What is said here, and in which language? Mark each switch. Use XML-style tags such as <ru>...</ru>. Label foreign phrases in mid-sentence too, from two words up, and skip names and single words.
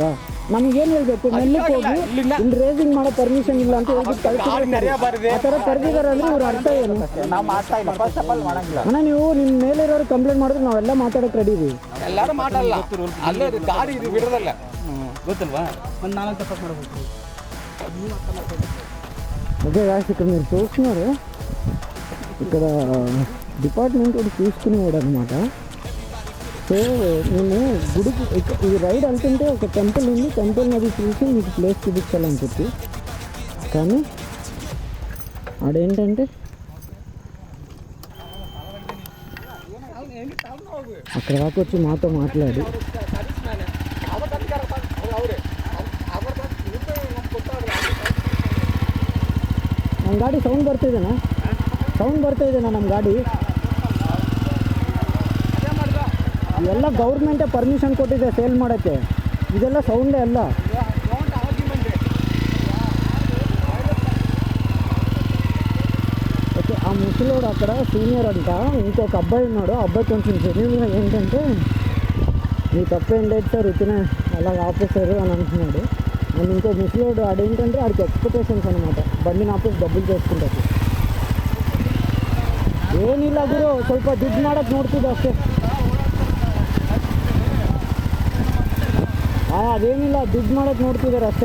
<kn>ನಮ್ಗೇನ್ ಹೇಳ್ಬೇಕು, ಮೆಲ್ಲಕ್ಕೆ ಹೋಗಿ ಇಲ್ಲಿ ರೇಸಿಂಗ್ ಮಾಡೋ ಪರ್ಮಿಷನ್ ಇಲ್ಲ ಅಂತ ಹೇಳ್ಬಿಟ್ಟು ಕಳ್ಸಿದ್ದಾರೆ. ಆ ಥರ ಕರೆದಿದ್ದಾರೆ ಅಂದ್ರೆ ಇವ್ರ ಅರ್ಥ ಏನು? ನಾವು ಮಾಡ್ತಾ ಇಲ್ಲ,</kn> <en>first of all</en> <kn>ಮಾಡಂಗಿಲ್ಲ. ಅಣ್ಣ ನೀವು ನಿಮ್ಮ ಮೇಲೆ ಇರೋರು ಕಂಪ್ಲೇಂಟ್ ಮಾಡಿದ್ರೆ ನಾವೆಲ್ಲ ಮಾತಾಡೋಕೆ ರೆಡಿ ಇದೀವಿ. ಎಲ್ಲಾರು ಮಾಡಲ್ಲ, ಅಲ್ಲೇ ಗಾಡಿ ಇದು ಬಿಡೋದಲ್ಲ. ಗೊತ್ತಲ್ವಾ? ಒಂದು 4 ತಪ್ಪು ಮಾಡಬೇಕು.</kn> <te>అదే ఇక్కడ మీరు చూస్తున్నారు, ఇక్కడ డిపార్ట్మెంట్ ఒకటి చూసుకునేవాడు అనమాట. సో మేము గుడికి ఈ రైడ్ వెళ్తుంటే ఒక టెంపుల్ ఉంది, టెంపుల్ అది చూసి మీకు ప్లేస్ చూపించాలని చెప్పి. కానీ ఆడేంటంటే అక్కడ దాకా వచ్చి మాతో మాట్లాడి</te> <kn>ನಮ್ಮ ಗಾಡಿ ಸೌಂಡ್ ಬರ್ತಾಯಿದ್ದೇನಾ ನಮ್ಮ ಗಾಡಿ? ಇವೆಲ್ಲ ಗೌರ್ಮೆಂಟೇ ಪರ್ಮಿಷನ್ ಕೊಟ್ಟಿದೆ ಸೇಲ್ ಮಾಡೋಕ್ಕೆ, ಇದೆಲ್ಲ ಸೌಂಡೇ ಅಲ್ಲ.</kn> <te>ఓకే ఆ ముసలోడు అక్కడ సీనియర్ అంట, ఇంకొక అబ్బాయి ఉన్నాడు. అబ్బాయి కొంచెం జెన్యూన్గా ఏంటంటే మీ తప్పేం లేదు సార్, వచ్చిన అలా ఆపేశారు అని అంటున్నాడు. అండ్ ఇంకో ముసలోడు ఆడేంటంటే ఆడికి ఎక్స్పెక్టేషన్స్ అనమాట, బండిని ఆపేసి డబ్బులు చేసుకుంటారు.</te> <kn>ಏನಿಲ್ಲ ಗುರು, ಸ್ವಲ್ಪ ದುಡ್ಡು ಮಾಡೋಕ್ಕೆ ನೋಡ್ತಿದ್ದೆ ಅಷ್ಟೇ. ಅದೇನಿಲ್ಲ, ದುಡ್ಡು ಮಾಡೋಕ್ಕೆ ನೋಡ್ತಿದ್ದಾರೆ ಅಷ್ಟೇ.</kn>